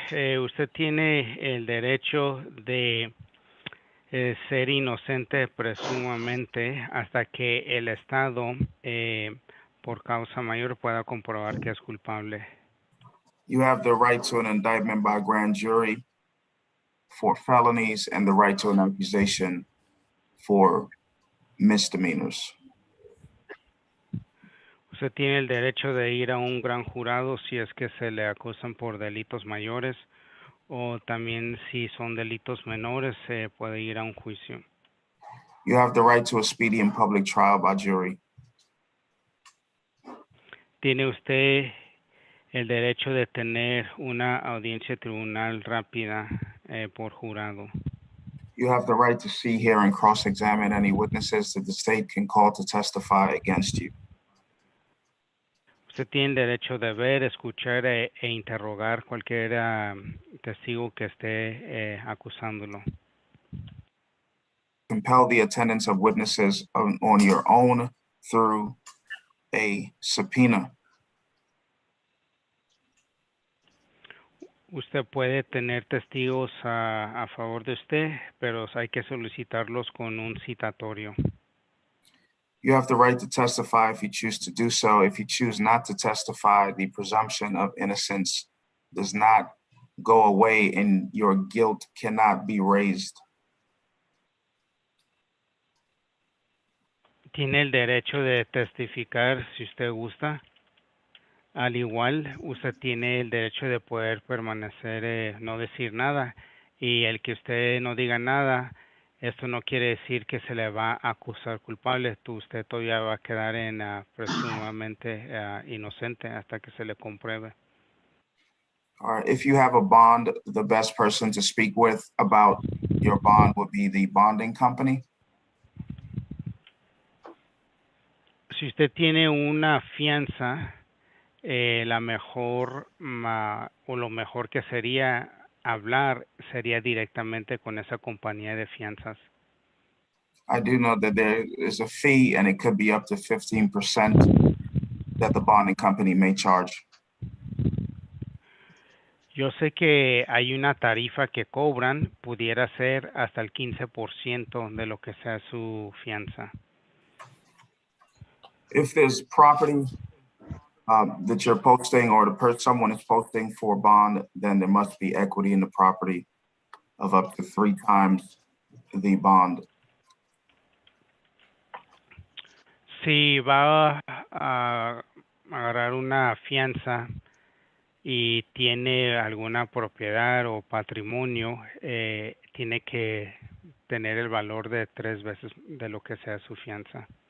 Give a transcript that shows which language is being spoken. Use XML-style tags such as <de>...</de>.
<es>Usted tiene el derecho de ser inocente presumamente hasta que el Estado, por causa mayor, pueda comprobar que es culpable.</es> <en>You have the right to an indictment by grand jury for felonies and the right to an accusation for misdemeanors.</en> <es>Usted tiene el derecho de ir a un gran jurado si es que se le acusan por delitos mayores o también si son delitos menores se puede ir a un juicio.</es> <en>You have the right to a speedy and public trial by jury.</en> <es>Tiene usted el derecho de tener una audiencia tribunal rápida por jurado.</es> <en>You have the right to see, hear, and cross-examine any witnesses that the state can call to testify against you.</en> <es>Usted tiene el derecho de ver, escuchar e interrogar cualquier testigo que esté acusándolo.</es> <en>Compel the attendance of witnesses on your own through a subpoena.</en> <es>Usted puede tener testigos a favor de usted, pero hay que solicitarlos con un citatorio.</es> <en>You have the right to testify if you choose to do so. If you choose not to testify, the presumption of innocence does not go away and your guilt cannot be raised.</en> <es>Tiene el derecho de testificar si usted gusta. Al igual, usted tiene el derecho de poder permanecer, no decir nada. Y el que usted no diga nada, esto no quiere decir que se le va a acusar culpable. Usted todavía va a quedar en presumiblemente inocente hasta que se le compruebe.</es> <en>If you have a bond, the best person to speak with about your bond would be the bonding company.</en> <es>Si usted tiene una fianza, la mejor o lo mejor que sería hablar sería directamente con esa compañía de fianzas.</es> <en>I do know that there is a fee and it could be up to 15% that the bonding company may charge.</en> <es>Yo sé que hay una tarifa que cobran, pudiera ser hasta el 15% de lo que sea su fianza.</es> <en>If there's property that you're posting or someone is posting for bond, then there must be equity in the property of up to 3 times the bond.</en> <es>Si va a agarrar una fianza y tiene alguna propiedad o patrimonio, tiene que tener el valor de 3 veces de lo que sea su fianza.</es>